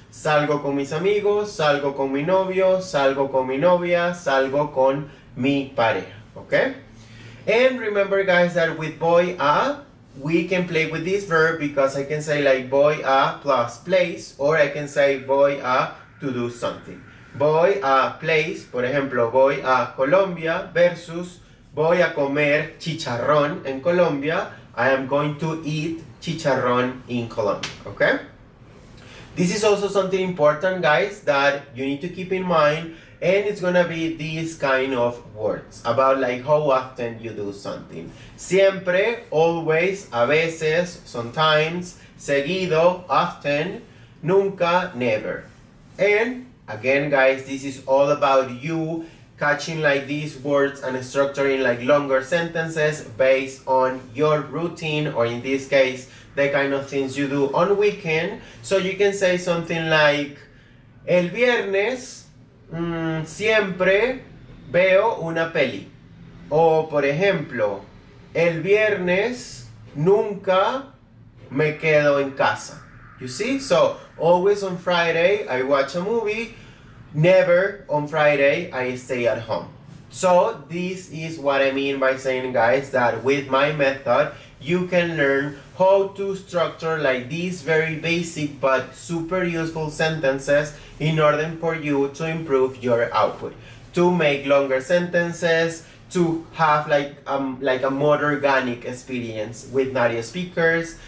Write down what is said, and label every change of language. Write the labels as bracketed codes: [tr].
[es] Salgo con mis amigos, salgo con mi novio, salgo con mi novia, salgo con mi pareja, okay? [en] And remember, guys, that with voy a, we can play with this verb because I can say like voy a plus place, or I can say voy a to do something. [es] Voy a place, por ejemplo, voy a Colombia versus voy a comer chicharrón en Colombia. [en] I am going to eat chicharrón in Colombia, okay? This is also something important, guys, that you need to keep in mind. and it's gonna be these kind of words about like how often you do something. [es] Siempre, always, a veces, sometimes, seguido, often, nunca, never. [en] And again, guys, this is all about you catching like these words and structuring like longer sentences based on your routine, or in this case, the kind of things you do on weekend. So you can say something like, [es] el viernes siempre veo una peli. O por ejemplo, el viernes nunca me quedo en casa. [en] You see? So always on Friday I watch a movie. Never on Friday I stay at home. So this is what I mean by saying, guys, that with my method you can learn how to structure like these very basic but super useful sentences in order for you to improve your output, to make longer sentences, to have like a more organic experience with native speakers.